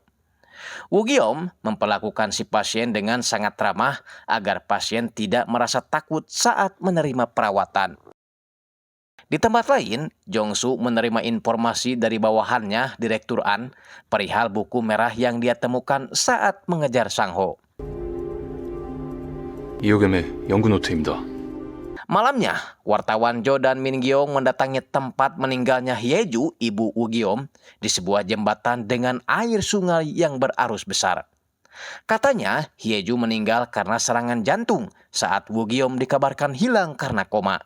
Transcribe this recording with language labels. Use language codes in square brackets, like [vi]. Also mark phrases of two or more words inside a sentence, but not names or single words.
[id] Woo Geom memperlakukan si pasien dengan sangat ramah agar pasien tidak merasa takut saat menerima perawatan. Di tempat lain, Jong-soo menerima informasi dari bawahannya, Direktur An, perihal buku merah yang dia temukan saat mengejar Sang-ho. [ko] 이호겸의 연구 노트입니다. [id] Malamnya, wartawan Jo dan Min Gyeong mendatangi tempat meninggalnya Hye-ju, ibu Woo Geom, di sebuah jembatan dengan air sungai yang berarus besar. Katanya, Hye-ju meninggal karena serangan jantung saat Woo Geom dikabarkan hilang karena koma.